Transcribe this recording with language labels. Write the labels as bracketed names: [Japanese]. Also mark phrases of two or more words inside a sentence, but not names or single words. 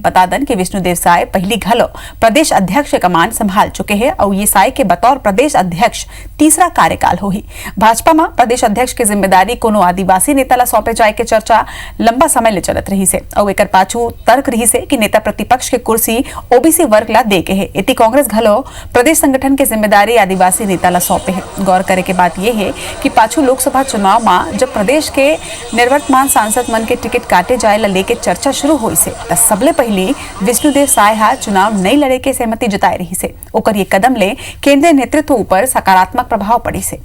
[Chhattisgarhi] बता दें कि विष्णुदेव साय पहली घलो प्रदेश अध्यक्ष के कमान संभाल चुके हैं और ये साय के बतौर प्रदेश अध्यक्ष तीसरा कार्यकाल होही। भाजपा में प्रदेश अध्यक्ष की जिम्मेदारी कोनो आदिवासी नेता ला सौंपे जाए के चर्चा लंबा समय ले चलत रही से और एकर पाछू तर्क रही से कि नेता प्रतिपक्ष के कुर्सी OBC वर्ग ला दे के है। इति कांग्रेस घलो प्रदेश संगठन की जिम्मेदारी आदिवासी नेता ला सौंपे है। गौर करे के बात यह है कि पाछू लोकसभा चुनाव में जब प्रदेश के निर्वर्तमान सांसद मन के टिकट काटे जाए ला लेके चर्चा शुरू हुई से सबले पहले विष्णुदेव साय हा चुनाव नहीं लड़े के सहमति जताई रही से। ओकर ये कदम ले केंद्रीय नेतृत्व ऊपर सकारात्मक प्रभाव पड़ी से।